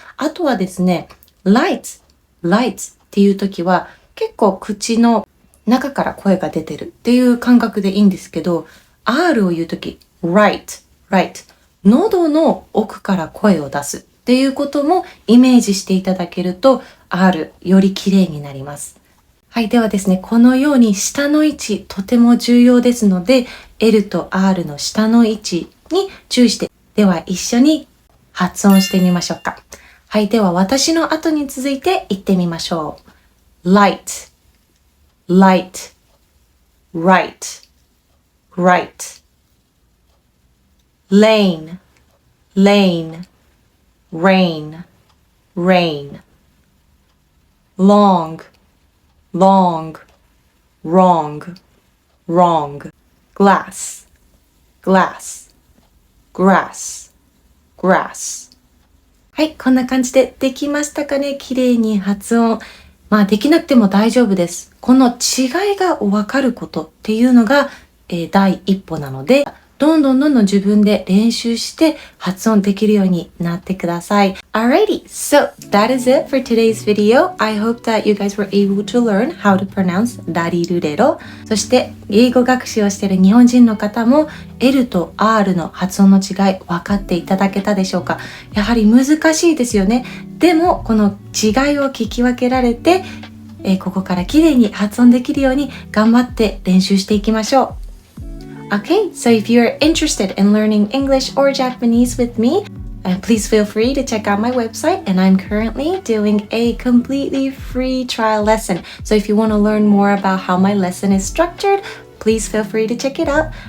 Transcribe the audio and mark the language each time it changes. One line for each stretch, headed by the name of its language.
Japanese: あとはですね、lights っていう時は結構口の中から声が出てるっていう感覚でいいんですけど、R を言う時 right 喉の奥から声を出すっていうこともイメージしていただけると R より綺麗になります。はい、ではですね、このように下の位置とても重要ですので、L とR の下の位置に注意して、では一緒に発音してみましょうか。はい、では私の後に続いて言ってみましょう。
English: light, light, right, right, lane, lane, rain, rain, long, long, wrong, wrong, glass, glass, grass, grass。
Japanese: はい、こんな感じでできましたかね？綺麗に発音。できなくても大丈夫です。この違いがわかることっていうのが、第一歩なので、どんどん自分で練習して発音できるようになってください。
English: Alrighty, so that is it for today's video. I hope that you guys were able to learn how to pronounce らりるれろ。
Japanese: そして英語学習をしている日本人の方も L と R の発音の違い分かっていただけたでしょうか？やはり難しいですよね。でもこの違いを聞き分けられて、ここから綺麗に発音できるように頑張って練習していきましょう。
English: Okay, so if you're interested in learning English or Japanese with me, please feel free to check out my website, and I'm currently doing a completely free trial lesson. So if you want to learn more about how my lesson is structured, please feel free to check it out.